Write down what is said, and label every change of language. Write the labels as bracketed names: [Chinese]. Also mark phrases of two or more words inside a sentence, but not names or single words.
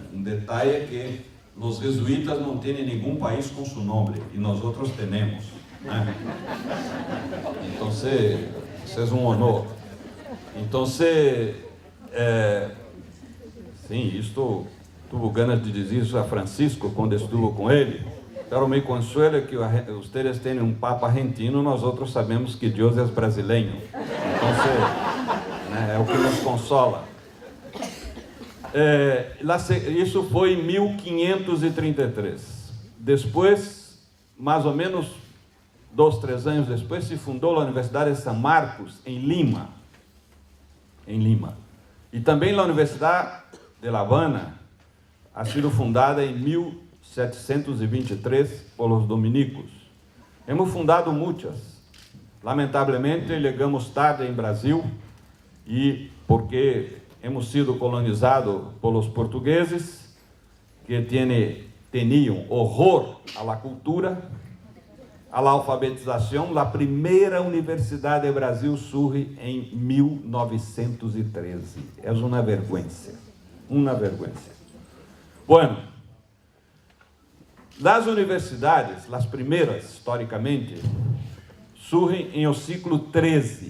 [Portuguese] Um detalhe é que os jesuítas não têm nenhum país com seu nome, e nós outros temos. Né? Então, isso é um honor. Então, sim, estou ganas de dizer isso a Francisco quando estive com ele. [Spanish] Pero me consuela que [Portuguese] vocês têm um papa argentino, nós outros sabemos que Deus é brasileiro. Então, é o que nos consola. Isso foi em 1533. Depois, mais ou menos 2, 3 anos depois, se fundou a Universidade de São Marcos, em Lima. E também a Universidade de La Habana [Spanish] ha sido [Portuguese] fundada em 1723 [Spanish] por los dominicos. Hemos fundado [Portuguese] muitas. Lamentavelmente, chegamos tarde em Brasil e porque [Spanish] hemos sido colonizados por los portugueses [Portuguese] que tinham horror à [Spanish] la cultura, [Portuguese] à la alfabetização. A primeira universidade do Brasil surge em 1913. É uma vergonha. Bueno, as universidades, as primeiras, historicamente, surgem em o século XIII.